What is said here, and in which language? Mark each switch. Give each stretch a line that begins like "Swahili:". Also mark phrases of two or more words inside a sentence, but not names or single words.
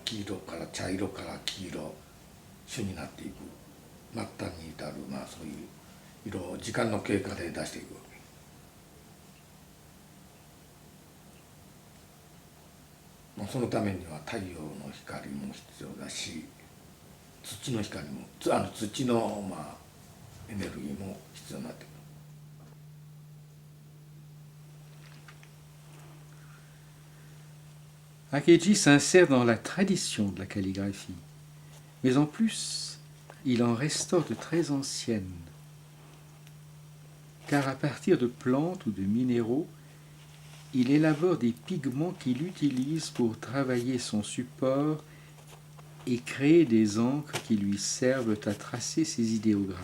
Japanese: 黄色から茶色から黄色朱になっていく末端に至るそういう色を時間の経過で出していくわけ。そのためには太陽の光も必要だし、土の光も土のエネルギーも必要になってくる。
French: Akeji s'insère dans la tradition de la calligraphie, mais en plus, il en restaure de très anciennes, car à partir de plantes ou de minéraux, il élabore des pigments qu'il utilise pour travailler son support et créer des encres qui lui servent à tracer ses idéogrammes.